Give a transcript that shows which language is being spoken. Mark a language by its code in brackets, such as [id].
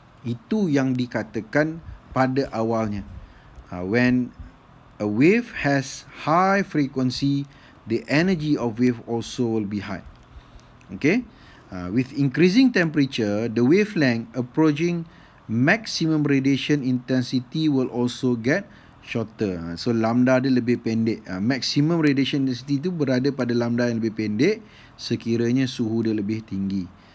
[ms] Itu yang dikatakan pada awalnya. [en] When a wave has high frequency, the energy of wave also will be high. Okay? With increasing temperature, the wavelength approaching maximum radiation intensity will also get shorter. [ms] So lambda dia lebih pendek. Maximum radiation intensity itu berada pada lambda yang lebih pendek sekiranya suhu dia lebih tinggi.